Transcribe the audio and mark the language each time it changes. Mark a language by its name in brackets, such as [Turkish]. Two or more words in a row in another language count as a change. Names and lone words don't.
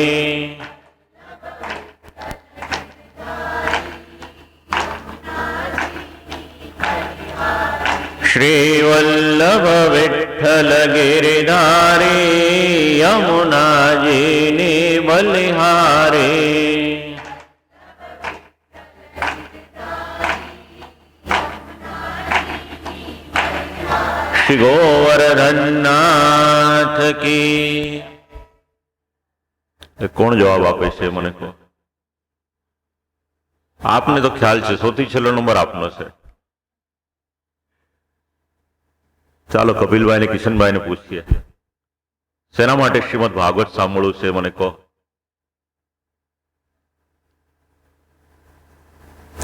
[Gujarati] શ્રીવલ્લભ વિઠ્ઠલ ગિરિધારી યમુનાજીની બલિહારી શ્રી ગોવર્ધનનાથ કી। કોણ જવાબ આપે છે મને કહો? આપને તો ખ્યાલ છે, સૌથી છેલ્લો નંબર આપનો છે. ચાલો કપિલભાઈ ને કિશનભાઈ ને પૂછીએ, શેના માટે શ્રીમદ ભાગવત સાંભળવું છે મને કહો.